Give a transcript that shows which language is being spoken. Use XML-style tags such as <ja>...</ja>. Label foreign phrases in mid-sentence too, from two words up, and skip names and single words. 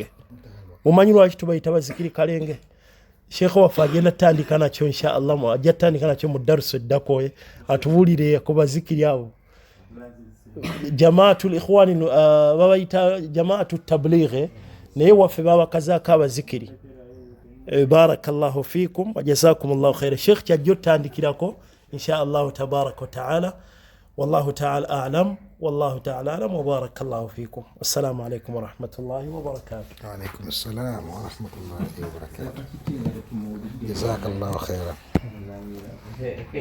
<lg>Mumanyi lwaki tubayita abazikiri kalenge? Sheikh waffe agenda tandika nakyo inshallah ajja tandika nakyo mu darusu eddako atubuulire ku bazikiri abo jamaatul ikhwani babayita jamaatu tablighi naye waffe babakazaako abazikiri.</lg> <ar>بارك الله فيكم وجزاكم الله خيرا.</ar> <lg>Sheikh kyajja tandikirako</lg> <ar>إن شاء الله تبارك وتعالى. والله تعالى أعلم والله تعالى أعلم وبارك الله فيكم. والسلام عليكم ورحمة الله وبركاته. وعليكم السلام ورحمة الله وبركاته. جزاك الله خيرا.</ar>